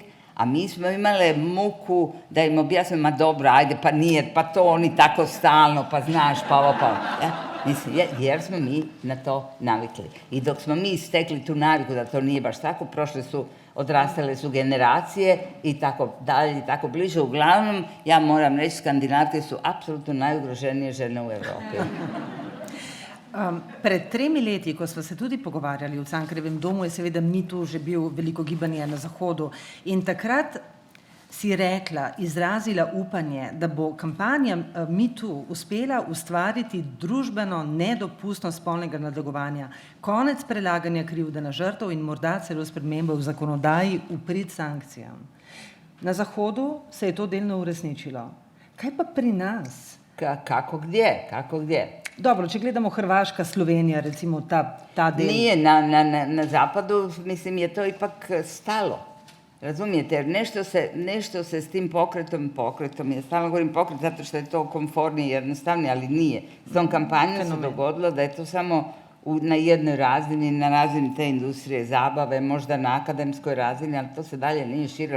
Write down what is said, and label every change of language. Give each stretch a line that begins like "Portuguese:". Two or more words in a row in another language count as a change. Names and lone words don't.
Croatian: A mi smo imale muku da im objasnimo, ma dobro, ajde, pa nije, pa to oni tako stalno, pa znaš, pa ovo, pa ja, mislim, jer smo mi na to navikli. I dok smo mi stekli tu naviku da to nije baš tako, odrastale su generacije i tako dalje i tako bliže. Uglavnom, ja moram reći, Skandinavke su apsolutno najugroženije žene u Evropi.
Slovenian: Pred 3 leti, ko smo se tudi pogovarjali v Cankarjevem domu, je seveda Me Too že bil veliko gibanje na Zahodu. In takrat si rekla, izrazila upanje, da bo kampanja Me Too uspela ustvariti družbeno nedopustnost spolnega nadlegovanja, konec prelaganja krivde na žrtev in morda celo spremembe v zakonodaji v prid sankcijam. Na Zahodu se je to delno uresničilo. Kaj pa pri nas?
Croatian: Kako gdje?
Slovenian: Dobro, če gledamo Hrvaška, Slovenija, recimo ta del.
Croatian: Nije, na zapadu, mislim, je to ipak stalo. Razumijete, jer nešto se s tim pokretom, ja stalno govorim pokret zato što je to komfornije i jednostavnije, ali nije. S tom kampanjom se dogodilo da je to samo na jednoj razini, na razini te industrije zabave, možda na akademskoj razini, ali to se dalje nije širilo.